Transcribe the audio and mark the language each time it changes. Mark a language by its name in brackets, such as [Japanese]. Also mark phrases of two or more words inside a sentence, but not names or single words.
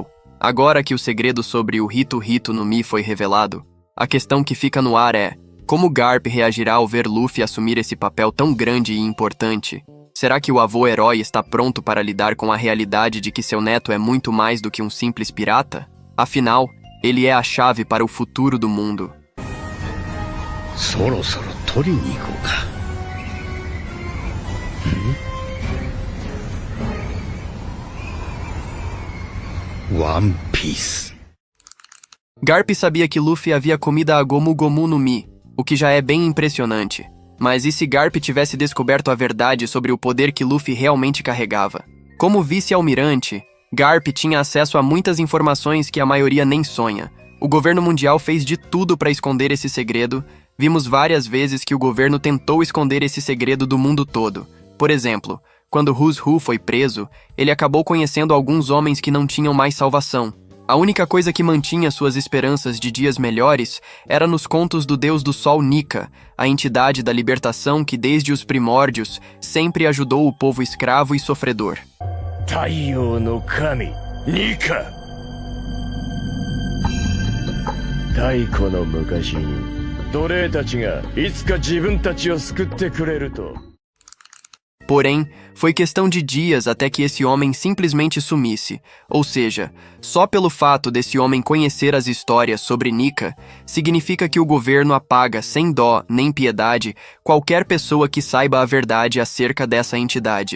[Portuguese] Agora que o segredo sobre o Hito Hito no Mi foi revelado, a questão que fica no ar é: como Garp reagirá ao ver Luffy assumir esse papel tão grande e importante? Será que o avô-herói está pronto para lidar com a realidade de que seu neto é muito mais do que um simples pirata? Afinal, ele é a chave para o futuro do mundo. One Piece. Garp sabia que Luffy havia comido a Gomu Gomu no Mi, o que já é bem impressionante. Mas e se Garp tivesse descoberto a verdade sobre o poder que Luffy realmente carregava? Como vice-almirante, Garp tinha acesso a muitas informações que a maioria nem sonha. O governo mundial fez de tudo para esconder esse segredo. Vimos várias vezes que o governo tentou esconder esse segredo do mundo todo. Por exemplo, quando Who's Who foi preso, ele acabou conhecendo alguns homens que não tinham mais salvação. A única coisa que mantinha suas esperanças de dias melhores era nos contos do deus do sol Nika, a entidade da libertação que desde os primórdios sempre ajudou o povo escravo e sofredor. [Japanese] 太陽の神、ニカ! 太古の昔に、奴隷たちがいつか自分たちを救ってくれると. [Portuguese] Porém, foi questão de dias até que esse homem simplesmente sumisse. Ou seja, só pelo fato desse homem conhecer as histórias sobre Nika, significa que o governo apaga sem dó nem piedade qualquer pessoa que saiba a verdade acerca dessa entidade.